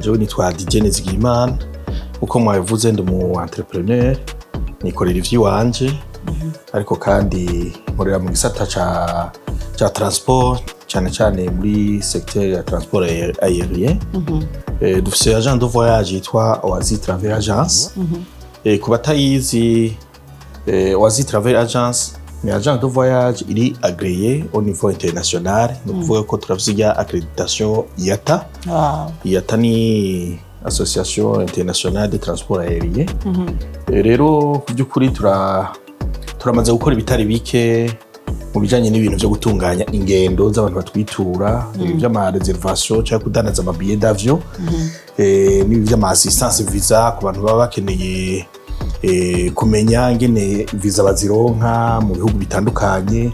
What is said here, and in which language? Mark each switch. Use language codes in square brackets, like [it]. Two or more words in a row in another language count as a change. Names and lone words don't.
[rn] Jewe nitwa Nkeneye uko mwabivuze, ndi mu entrepreneur, nikorera ivy'iwanje, ariko kandi nkorera mu gisata ca transport, cyane muri secteur ya [fr] transport aérien. [rn] Dufise [fr] agent de voyage [rn] yitwa OASIS TRAVEL AGENCY. Ku batayizi, OASIS TRAVEL AGENCY ni [fr] agent de voyage [rn] iri [fr] agréé au niveau international. [rn] Ni kuvuga ko turafise accréditation IATA. IATA ni Association Internationale de Transport Aérien. Rero by'ukuri turamaze gukora ibitari bike mu bijanye n'ibintu byo gutunganya ingendo z'abantu batwitura, by'ama reservation cyangwa kudandaza ama [fr] billets d'avion, [rn] n'iby'ama assistance visa ku bantu baba bakeneye kumenya ngene visa bazironka mu bihugu bitandukanye.